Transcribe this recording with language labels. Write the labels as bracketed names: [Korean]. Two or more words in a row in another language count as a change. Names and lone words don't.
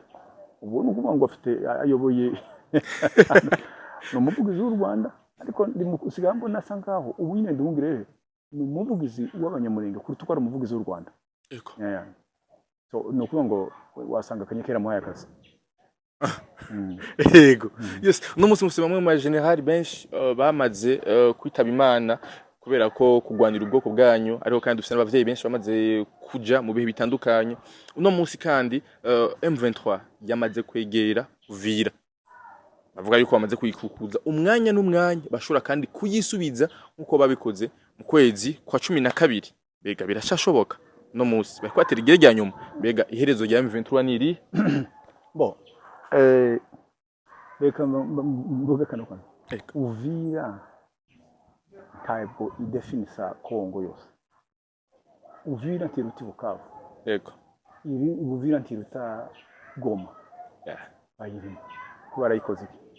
[Kinyarwanda] Ubu ni ukuvuga ngo afite ayoboye ni umuvugizi w'u Rwanda, ariko usigaye mbona asa ngaho ubu nyine Nduhungire ni umuvugizi w'abanyamurenge kuruta uko ari umuvugizi w'u Rwanda. So ni ukuvuga ngo wasanga Kanyekera muhaye akazi. Yego. [Rundi] Yes, no musi bamwe mu general benshi bamaze kwitaba Imana kubera ko kugwanira ubwoko bwanyu, ariko kandi dufite n'abavyeyi benshi bamaze kuja mu bihe bitandukanye. Uno musi kandi M23 yamaze kwegera Uvira, bavuga yuko bamaze kuyikukuza umwanya n'umwanya bashobora kandi kuyisubiza nkuko babikoze mu kwezi kwa 12. Bega birashashoboka no musi bakwatira igire rya nyuma, bega iherezo rya M23 niri [Kinyarwanda] bo reka mvuge kano Uvira ntabwo idefinisa Kongo yose. Uvira ntiruta Bukavu, yego, Uvira ntiruta Goma, bayirimo kuba barayikoze iki.